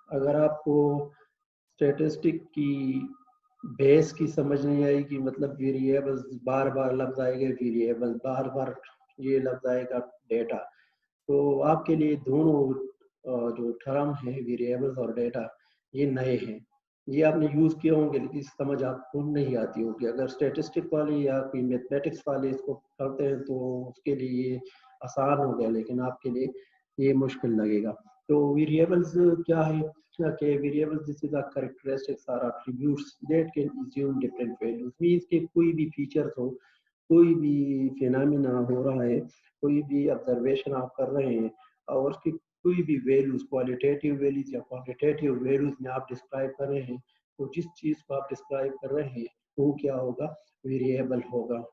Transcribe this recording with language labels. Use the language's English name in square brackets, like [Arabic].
[Hindi] अगर आपको स्टैटिस्टिक की बेस की समझ नहीं आएगी, मतलब वेरिएबल्स बार बार लफ्ज आएंगे, वेरिएबल बार बार ये लफ्ज आएगा, डेटा, तो आपके लिए दोनों जो टर्म है वेरिएबल्स और डेटा ये नए हैं। ये आपने यूज किए होंगे लेकिन समझ आपको नहीं आती होगी। अगर स्टैटिस्टिक वाले या कोई मैथमेटिक्स वाले इसको करते हैं तो उसके लिए ये आसान हो गया, लेकिन आपके लिए ये मुश्किल लगेगा। तो वेरिएबल्स क्या है? [English] Okay, variables, this is a characteristics or attributes that can assume different values. [Hindi] Means कि कोई भी फीचर्स हो, कोई भी फिनोमिना हो रहा है, कोई भी ऑब्जर्वेशन आप कर रहे हैं और उसकी कोई भी वैल्यूज, क्वालिटेटिव वैल्यूज या क्वांटिटेटिव वैल्यूज में आप डिस्क्राइब कर रहे हैं, तो जिस चीज को आप डिस्क्राइब कर रहे हैं वो क्या होगा? वेरिएबल होगा।